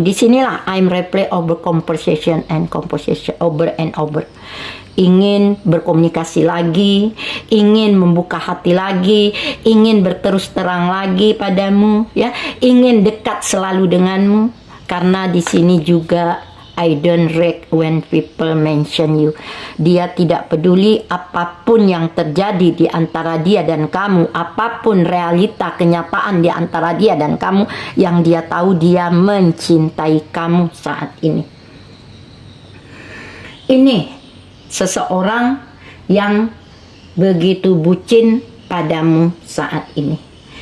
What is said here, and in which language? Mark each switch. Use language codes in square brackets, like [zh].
[id] Disinilah [en] I'm replay over conversation and conversation over and over. [id] Ingin berkomunikasi lagi, ingin membuka hati lagi, ingin berterus terang lagi padamu, ya, ingin dekat selalu denganmu. Karena di sini juga [en] I don't react when people mention you. [id] Dia tidak peduli apapun yang terjadi di antara dia dan kamu, apapun realita kenyataan di antara dia dan kamu, yang dia tahu dia mencintai kamu saat ini. Ini seseorang yang begitu bucin padamu saat ini.